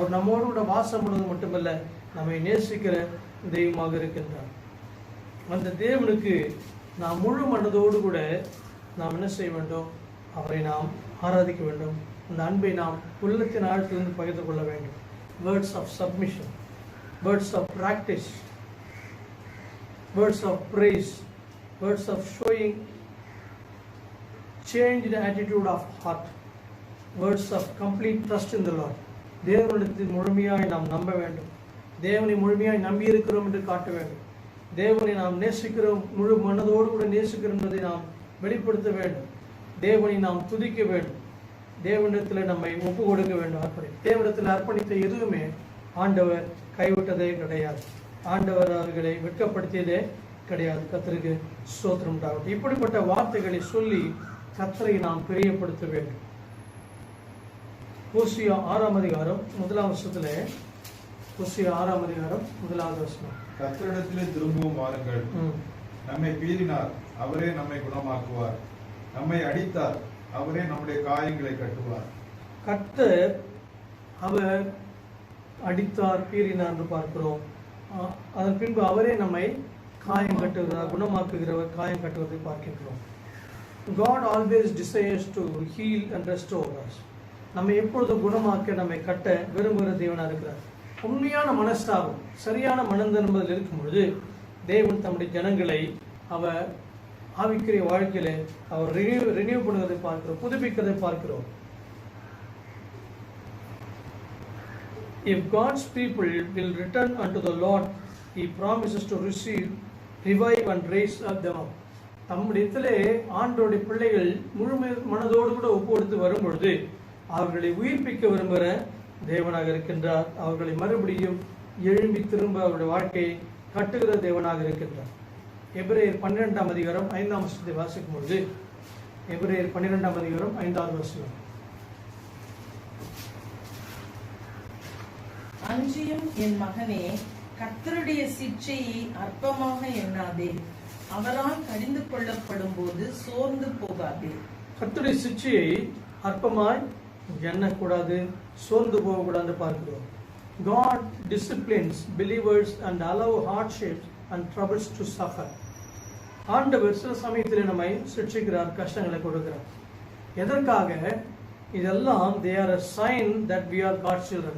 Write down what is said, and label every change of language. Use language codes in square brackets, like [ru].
[ta] அவர் நம்மோடு கூட வாசம் பண்ணுவது மட்டுமல்ல, நம்மை நேசிக்கிற தெய்வமாக இருக்கின்றார். அந்த தேவனுக்கு நாம் முழு மனதோடு கூட நாம் என்ன செய்ய வேண்டும்? அவரை நாம் ஆராதிக்க வேண்டும். அந்த அன்பை நாம் உள்ளத்தின் ஆழத்திலிருந்து பகிர்ந்து கொள்ள வேண்டும். [en] Words of submission, words of practice, words of praise, words of showing changed attitude of heart, words of complete trust in the Lord. [ta] தேவனிடத்தில் முழுமையாய் நாம் நம்ப வேண்டும். தேவனை முழுமையாய் நம்பி இருக்கிறோம் என்று காட்ட வேண்டும். தேவனை நாம் நேசிக்கிறோம், முழு மனதோடு கூட நேசிக்கிறோம் என்பதை நாம் வெளிப்படுத்த வேண்டும். தேவனை நாம் துதிக்க வேண்டும். தேவனிடத்தில் நம்மை ஒப்பு கொடுக்க வேண்டும். தேவனிடத்தில் அர்ப்பணித்த எதுவுமே ஆண்டவர் கைவிட்டதே கிடையாது. ஆண்டவர் அவர்களை வெட்கப்படுத்தியதே கிடையாது. கர்த்தருக்கு ஸ்தோத்திரம் உண்டாகட்டும். இப்படிப்பட்ட வார்த்தைகளை சொல்லி கர்த்தரை நாம் பிரியப்படுத்த வேண்டும். ஓசியா 6ஆம் அதிகாரம் 1ஆம் வசனத்துல, ஓசியா 6ஆம் அதிகாரம் 1வது வசனம், கர்த்தரிடத்திலே திரும்பவும் வாருங்கள். நம்மை பீறினார், அவரே நம்மை குணமாக்குவார். நம்மை அடித்தார், அவரே நம்முடைய காயங்களை கட்டுவார். கர்த்தர் அவர் அடித்தார், பீறினார் என்று பார்க்கிறோம். அதன் பின்பு அவரே நம்மை காயம் கட்டுகிறார், குணமாக்குகிறவர், காயம் கட்டுவதை பார்க்கின்றோம். [en] God always desires to heal and restore us. [ta] நம்மை எப்பொழுதும் குணமாக்க, நம்மை கட்ட விரும்புகிற தேவனாக இருக்கிறார். உண்மையான மனஸ்தாபம், சரியான மனந்தன்பதில் இருக்கும் பொழுது தேவன் தம்முடைய ஜனங்களை அவர் ஆவிக்குரிய வாழ்க்கையில அவர் ரினியூ பண்ணுவதை பார்க்கிறோம், புதுப்பிக்கிறதை பார்க்கிறோம். [en] If God's people will return unto the Lord, He promises to receive, revive and raise up them up. [ta] தம்முடையத்திலே ஆண்டோடைய பிள்ளைகள் முழு மனதோடு கூட ஒப்பு கொடுத்து வரும் பொழுது அவர்களை உயிர்ப்பிக்க விரும்புகிற தேவனாக இருக்கின்றார். அவர்களை மறுபடியும் எழும்பி திரும்ப அவருடைய வாழ்க்கையை கட்டுகிற தேவனாக இருக்கின்றார். எபிரேயர் 12ஆம் அதிகாரம் 5ஆம் வசனத்தை வாசிக்கும் பொழுது, எபிரேயர் 12ஆம் அதிகாரம் 5வது வசனம், அன்றியும் என் மகனே, கர்த்தருடைய சிட்சையை அற்பமாக எண்ணாதே, அவரால் கடிந்து கொள்ளப்படும் போது சோர்ந்து போகாதே. கர்த்தருடைய சிட்சையை அற்பமாய் எண்ணக்கூடாது, சோர்ந்து போகக்கூடாது பார்க்கிறோம். [en] God disciplines believers and allow hardships and troubles to suffer. [ta] ஆண்டவர் சில சமயத்தில் நம்மை சிட்சிக்கிறார், கஷ்டங்களை கொடுக்கிறார். எதற்காக? இதெல்லாம் [en] they are a sign that we are God's children.